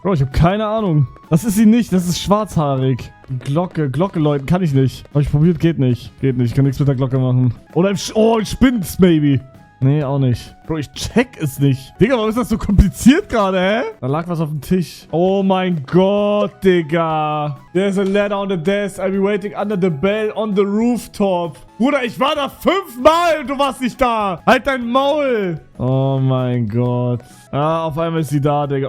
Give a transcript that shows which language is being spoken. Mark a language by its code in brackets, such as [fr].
[de] Bro, ich habe keine Ahnung. Das ist sie nicht. Das ist schwarzhaarig. Glocke läuten kann ich nicht. Habe ich probiert, geht nicht. Ich kann nichts mit der Glocke machen. Oder im spinnt's, maybe. Nee, auch nicht. Bro, ich check es nicht. Digga, warum ist das so kompliziert gerade, hä? Da lag was auf dem Tisch. Oh mein Gott, Digga. [en] There's a letter on the desk. I'll be waiting under the bell on the rooftop. [de] Bruder, ich war da 5-mal und du warst nicht da. Halt dein Maul. Oh mein Gott. Ah, auf einmal ist sie da, Digga.